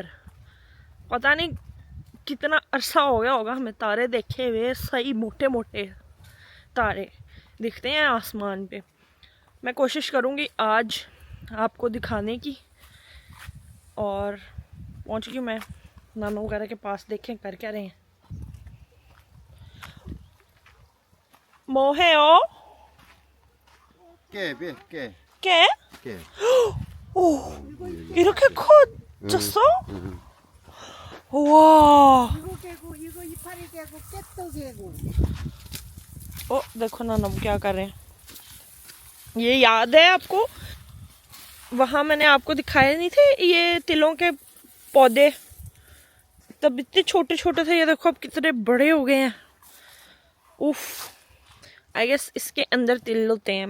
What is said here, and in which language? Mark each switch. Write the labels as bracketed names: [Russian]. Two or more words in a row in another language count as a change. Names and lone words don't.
[Hindi] पता नहीं कितना अरसा हो गया होगा हमें तारे देखे हुए, सही मोटे मोटे तारे दिखते हैं आसमान पे। मैं कोशिश करूँगी आज आपको दिखाने की। और पहुँच गई मैं नानू वगैरह के पास, देखें कर क्या रहे हैं। [Korean] 뭐해요? 깨, 깨, 깨? 깨. 오, 이렇게 커졌어? 우와. 이거 개고 이거 이파리 개고 깨또 개고. [Hindi] देखो नाना क्या कर रहे हैं। ये याद है आपको? वहां मैंने आपको दिखाए नहीं थे ये तिलों के पौधे? तब इतने छोटे छोटे थे, ये देखो अब कितने बड़े हो गए हैं। उफ, [English] I guess [Hindi] इसके अंदर तिल होते हैं।